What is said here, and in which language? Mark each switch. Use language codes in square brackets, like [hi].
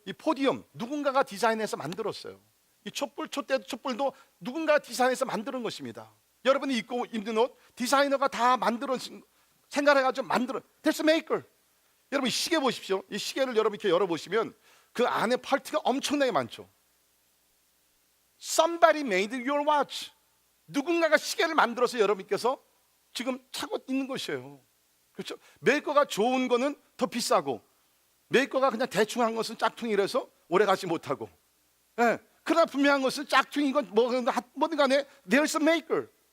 [ko] 이 포디움 누군가가 디자인해서 만들었어요. 이 촛불도 누군가가 디자인해서 만드는 것입니다. 여러분이 입고 입는 옷 디자이너가 다 만들어 생각해가지고 만들어. [en] That's a maker. [ko] 여러분 이 시계 보십시오. 이 시계를 여러분 이렇게 열어보시면 그 안에 파트가 엄청나게 많죠. [en] Somebody made your watch. [ko] 누군가가 시계를 만들어서 여러분께서 지금 차고 있는 것이에요. 그렇죠? 메이커가 좋은 거는 더 비싸고 메이커가 그냥 대충 한 것은 짝퉁이라서 오래 가지 못하고, 그러나 분명한 것은 짝퉁인 건 뭐든 간에 [en] there's a maker.